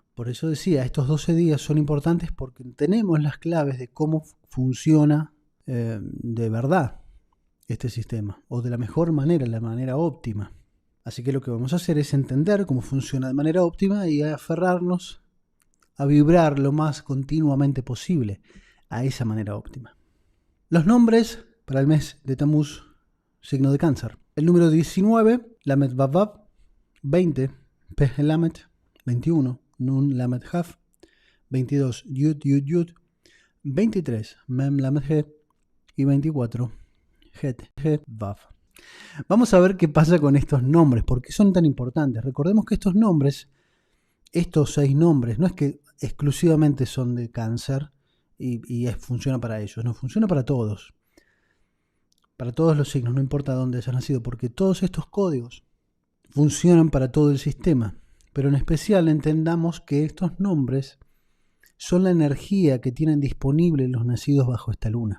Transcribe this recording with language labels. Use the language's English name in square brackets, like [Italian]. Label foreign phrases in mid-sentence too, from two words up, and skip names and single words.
[Spanish] Por eso decía, estos 12 días son importantes porque tenemos las claves de cómo funciona de verdad este sistema, o de la mejor manera, la manera óptima. Así que lo que vamos a hacer es entender cómo funciona de manera óptima y aferrarnos a vibrar lo más continuamente posible a esa manera óptima. Los nombres para el mes de Tamuz, signo de Cáncer. El número 19, Lamed Vav, 20, Peh Lamed, 21, Nun Lamed Haf, 22, Yud Yud Yud, 23, Mem Lamed He y 24, Het He Vav. Vamos a ver qué pasa con estos nombres, por qué son tan importantes. Recordemos que estos nombres, estos 6 nombres, no es que exclusivamente son de Cáncer y funciona para ellos, no, funciona para todos los signos, no importa dónde hayas nacido, porque todos estos códigos funcionan para todo el sistema, pero en especial entendamos que estos nombres son la energía que tienen disponible los nacidos bajo esta luna.